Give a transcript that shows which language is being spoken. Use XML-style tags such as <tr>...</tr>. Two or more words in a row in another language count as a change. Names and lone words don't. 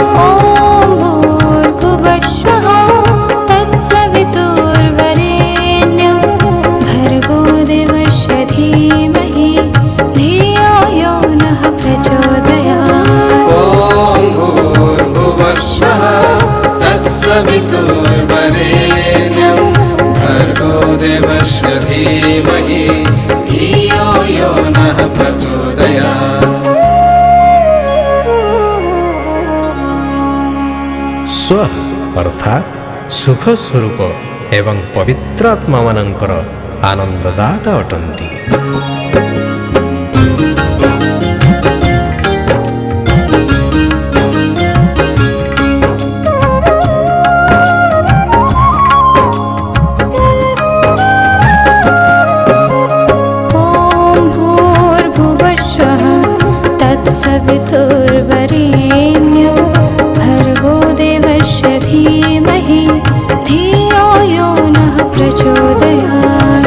<sa>ॐ भूर्भुवस्सुः तत्सवितुर्वरेण्यं भर्गो देवस्य धीमहि धियो यो नः प्रचोदयात्। ॐ भूर्भुवस्सुः तत्सवितुर्वरेण्यं भर्गो देवस्य धीमहि धियो यो नः प्रचोदयात्।</sa> <or>ସ୍ୱ ଅର୍ଥାତ୍ ସୁଖ ସ୍ୱରୂପ ଏବଂ ପବିତ୍ରାତ୍ମା ମାନଙ୍କର ଆନନ୍ଦଦାତା ଅଟନ୍ତି।</or> <sa>ॐ भूर्भुवस्सुः तत्सवितुर्वरेण्यं भर्गो देवस्य धीमहि धियो यो नः प्रचोदयात्।</sa>